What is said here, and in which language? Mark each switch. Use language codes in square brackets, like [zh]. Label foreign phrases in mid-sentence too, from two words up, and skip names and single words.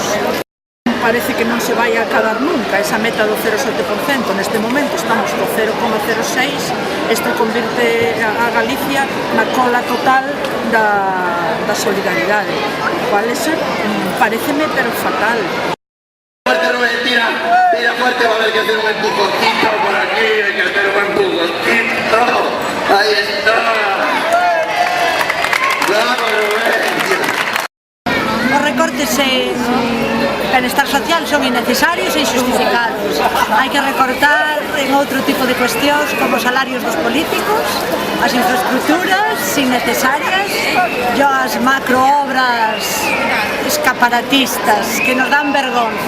[gl] Parece que non se vai a acabar nunca esa meta do 0,7%. Neste momento estamos co 0,06%, isto convirte a Galicia na cola total da solidaridade. Pareceme pero fatal. [es] Fuerte, Rubén, tira fuerte, va a haber que hacer un empujoncito por aquí, hay que hacer un empujoncito. Ahí está. Bravo, Rubén. [gl] Os recortes en benestar social son innecesarios e injustificados. Hai que recortar en outro tipo de cuestións como os salarios dos políticos, as infraestructuras innecesarias e as macroobras escaparatistas que nos dan vergonza.